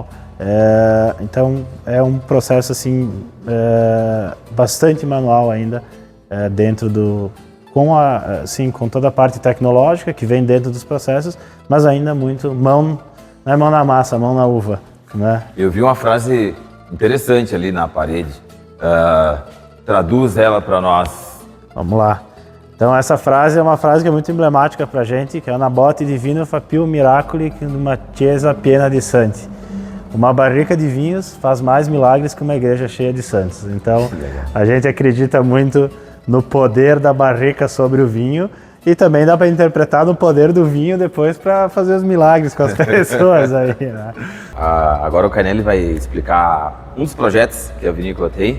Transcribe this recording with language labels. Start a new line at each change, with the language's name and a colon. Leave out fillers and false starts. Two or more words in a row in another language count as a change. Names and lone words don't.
Portuguese: Então é um processo assim bastante manual ainda dentro do com toda a parte tecnológica que vem dentro dos processos, mas ainda muito mão, não é mão na massa, mão na uva, né? Eu vi uma frase interessante ali na parede. Traduz ela para nós. Vamos lá. Então essa frase é uma frase que é muito emblemática para a gente, que é
Italian: "Una botte di vino fa più miracoli che uma chiesa piena di santi".
Portuguese: Uma barrica de vinhos faz mais milagres que uma igreja cheia de santos. Então a gente acredita muito no poder da barrica sobre o vinho e também dá para interpretar no poder do vinho depois para fazer os milagres com as pessoas aí, né? Agora o Cainelli vai explicar um dos projetos que a vinícola tem.